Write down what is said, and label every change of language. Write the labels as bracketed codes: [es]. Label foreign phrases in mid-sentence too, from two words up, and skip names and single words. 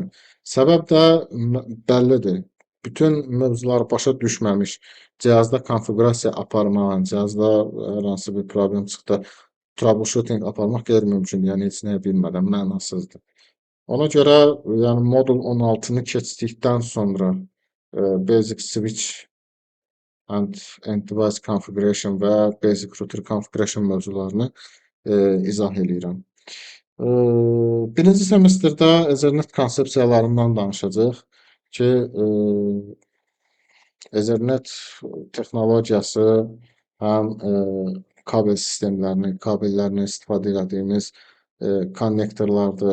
[az] Səbəb də bəllidir. Bütün mövzuları başa düşməmiş, cihazda konfiqurasiya aparmaq, cihazda hər hansı bir problem çıxdı, troubleshooting aparmaq qeyri-mümkündür. Yəni heç nə bilmədən mənasızdır. Ona görə yəni modul 16-nı keçdikdən sonra [en] basic switch and device configuration [az] və [en] basic router configuration [az] mövzularını izah eləyirəm. Birinci semestrdə Ethernet konsepsiyalarından danışacağıq ki, Ethernet texnologiyası həm kabel sistemlərini, kabellərini istifadə etdiyimiz konnektorlardır.